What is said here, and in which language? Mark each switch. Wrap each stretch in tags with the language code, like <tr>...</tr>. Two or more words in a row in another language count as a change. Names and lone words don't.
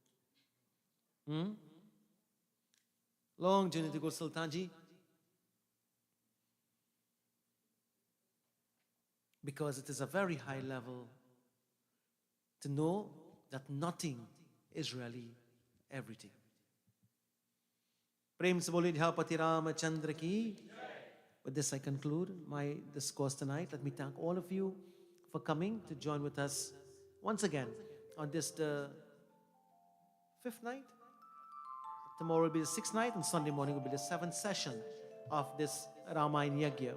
<en>Long journey to go, Sultanji. Because it is a very high level to know that nothing is really everything.</en> <hi>प्रेम से बोले धपति रामचंद्र की.</hi> <en>With this, I conclude my discourse tonight. Let me thank all of you for coming to join with us once again on this the 5th night. Tomorrow will be the 6th night, and Sunday morning will be the 7th session of this Ramayana Yagna.</en>